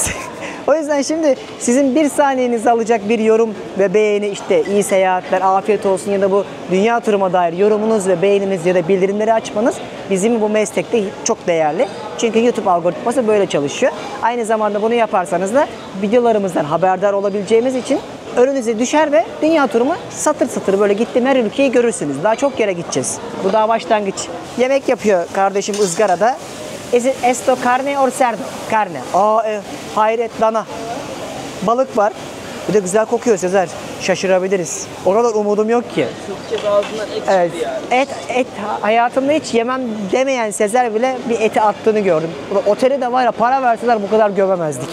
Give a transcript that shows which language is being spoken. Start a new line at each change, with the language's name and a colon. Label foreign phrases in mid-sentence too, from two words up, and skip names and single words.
Turkish: O yüzden şimdi sizin bir saniyenizi alacak bir yorum ve beğeni, işte iyi seyahatler, afiyet olsun ya da bu dünya turuma dair yorumunuz ve beğeniniz ya da bildirimleri açmanız bizim bu meslekte çok değerli. Çünkü YouTube algoritması böyle çalışıyor. Aynı zamanda bunu yaparsanız da videolarımızdan haberdar olabileceğimiz için önünüze düşer ve dünya turumu satır satır böyle gittiğim her ülkeyi görürsünüz. Daha çok yere gideceğiz. Bu daha başlangıç. Yemek yapıyor kardeşim ızgarada.
English: Is it
Spanish: esto carne or cerdo? Carne.
Turkish: Hayret dana. Balık var. Bir de güzel kokuyor Sezer. Şaşırabiliriz. O kadar umudum yok ki. Türk kez ağzından et Evet. çıktı yani. Et hayatımda hiç yemem demeyen Sezer bile bir eti attığını gördüm. Oteli de var ya, para verseler bu kadar gömemezdik.